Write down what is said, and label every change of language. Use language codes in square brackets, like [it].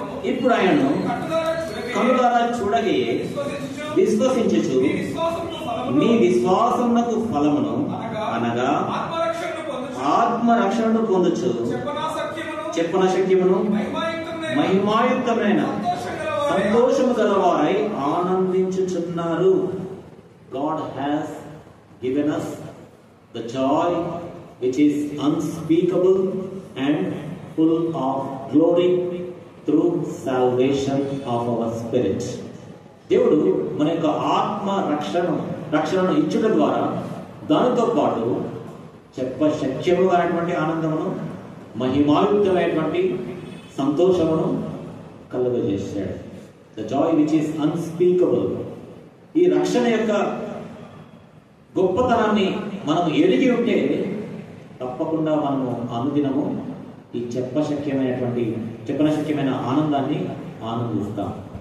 [te] ఇప్పుడు ఆయనను కనులారా చూడగే విశ్వసించుచు మీ విశ్వాసమునకు ఫలమును అనగా ఆత్మరక్షణను పొందుచు చెప్పన శక్యమును మహిమాయుక్తమైన సంతోషము గలవారై ఆనందించుచున్నారు. [en] God has given us the joy which is unspeakable and full of glory through salvation of our spirit. [te] దేవుడు మన యొక్క ఆత్మ రక్షణను ఇచ్చుట ద్వారా దానితో పాటు చెప్పశక్యమైనటువంటి ఆనందమును, మహిమాయుక్తమైనటువంటి సంతోషమును కలుగజేశాడు. [en] The joy which is unspeakable. [te] ఈ రక్షణ యొక్క గొప్పతనాన్ని మనం ఎరిగి ఉంటే తప్పకుండా మనము అనుదినము ఈ చెప్పనశక్యమైన ఆనందాన్ని ఆనందిస్తాం.